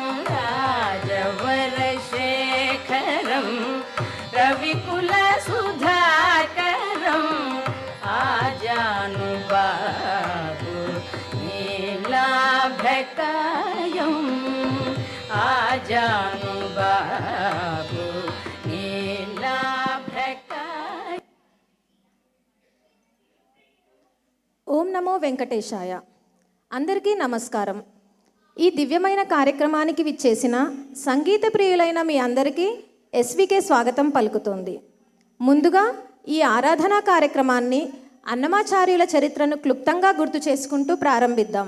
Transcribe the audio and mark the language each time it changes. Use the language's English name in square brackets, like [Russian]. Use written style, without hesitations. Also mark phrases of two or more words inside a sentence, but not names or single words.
[Sanskrit] राजवरशेखरं रविकुलसुधाकरं आजानुबाहु नीलाभकायं आजानुबाहु नीलाभकाय। ఓం నమో వెంకటేశాయ. [Telugu] అందరికీ నమస్కారం. ఈ దివ్యమైన కార్యక్రమానికి విచ్చేసిన సంగీత ప్రియులైన మీ అందరికీ ఎస్వికే స్వాగతం పలుకుతోంది. ముందుగా ఈ ఆరాధనా కార్యక్రమాన్ని అన్నమాచార్యుల చరిత్రను క్లుప్తంగా గుర్తు చేసుకుంటూ ప్రారంభిద్దాం.